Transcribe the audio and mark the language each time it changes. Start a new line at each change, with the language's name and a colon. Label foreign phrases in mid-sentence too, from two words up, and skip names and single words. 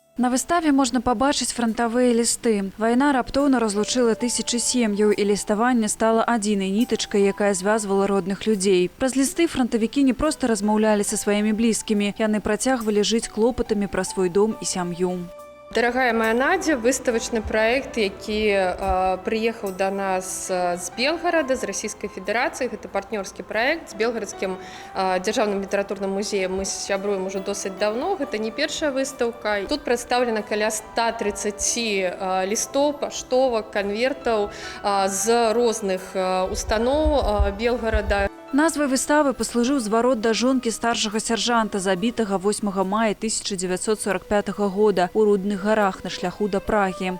Belarusian: На выставе можна пабачыць фронтавыя лісты. Вайна раптоўна разлучыла тысячы сем'яў, і ліставанне стала адзінай нітачкай, якая звязвала родных людзей. Праз лісты фронтавікі не проста размаўлялі са сваімі блізкімі, яны працягвалі жыць клопатамі пра свой дом і сям'ю.
Russian: Дорогая моя Надя, выставочный проект, который приехал до нас с Белгорода, с Российской Федерации. Это партнерский проект с Белгородским державным литературным музеем. Мы сябруем уже досить давно, это не первая выставка. Тут представлено каля 130 листов, поштовок, конвертов з розных установ Белгорода.
Belarusian: Назвай выставы паслужыў зварот да жонкі старшага сяржанта, забітага 8 мая 1945 года ў Рудных гарах на шляху да Прагі.